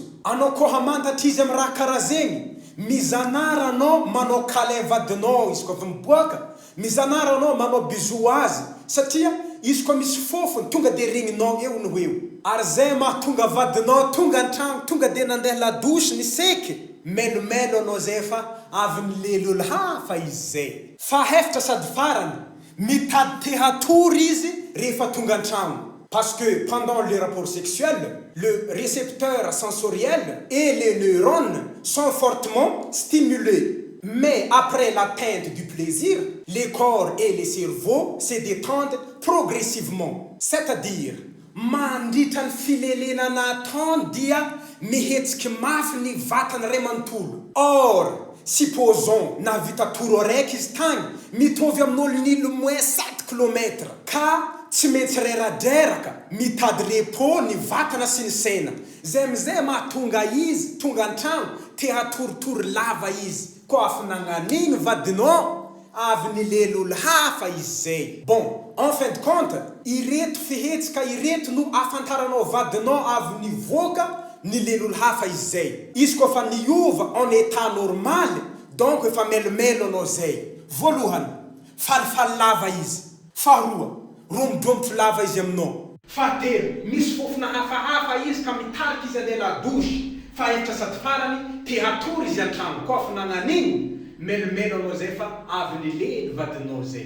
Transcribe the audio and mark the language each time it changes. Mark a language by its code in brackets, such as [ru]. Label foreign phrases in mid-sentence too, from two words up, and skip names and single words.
[mg] Anao koa hamantatra izy amin'ny raha karaha zegny, mizanara anao manao câlin vadinao izy koa avy miboaka, mizanara anao manao bisou azy satria izy koa misy fofony tonga de regninao eo no eo. Ary zay mahatonga vadinao tonga an-tragno tonga de nandeha ladosy ny seky, melomelo anao zay fa avy nilely olo hafa izy zay. Fahefatra sady farany, mitady te hatory izy rehefa tonga an-tragno. [fr] Parce que pendant les rapports sexuels, le récepteur sensoriel et les neurones sont fortement stimulés. Mais après l'atteinte du plaisir, les corps et les cerveaux se détendent progressivement. C'est-à-dire, [mg] mandritra ny filelena nataony dia mihetsiky mafy ny vatany ray manontolo. [fr] Or, supposons [mg] navita toro araiky izy tagny mitovy amin'olo nilo moins 7 km ka tsy maintsy reradraraka mitady repos ny vatana sy ny saina. Zay amizay mahatonga izy tonga an-tragno te hatoritory lava izy. Koa afa nagnan'igny vadinao avy nilely olo hafa izy zay. [fr] Bon, en fin de compte, [mg] ireto fihetsika ireto no afantaranao vadinao avy nivoaka nilely olo hafa izy zay. Izy koa fa niova [fr] en état normal, [mg] donc efa melomelo anao zay. Voalohany, falifaly lava izy. Faharoa, romodromotro lava izy aminao. Fahatelo, misy fofona hafahafa izy ka mitariky izy andeha ladosy. Faefatra sady farany, te hatory izy an-tragno. Koa fa nagnan'igny, melomelo anao zay fa avy nilely vadinao zay.